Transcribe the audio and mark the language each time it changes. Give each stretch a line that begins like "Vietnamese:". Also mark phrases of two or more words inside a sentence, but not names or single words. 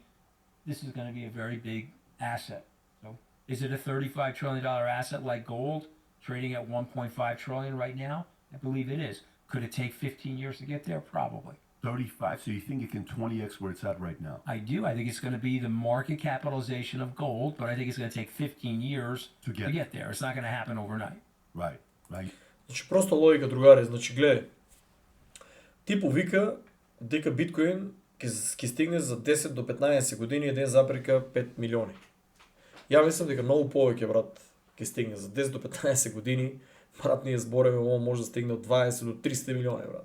English: This is going to be a very big asset. So is it a $35 trillion asset like gold, trading at 1.5 trillion right now? I believe it is. Could it take 15 years to get there? Probably. 35. So you think it can 20x where it's at right now? I do. I think it's going to be the market capitalization of gold, but I think it's going to take 15 years To get- to get there. It's not going to happen overnight. Right. Right.
Macedonian: Значи просто логика, другари. Значи гледај, ти повика дека биткоин ќе стигне за 10 до 15 години 1,5 милиони. Ја мислам дека многу повеќе, брат, ќе стигне за 10 до 15 години. Брат, ние збореме, ово може да стигне од 20 до 300 милиони, брат.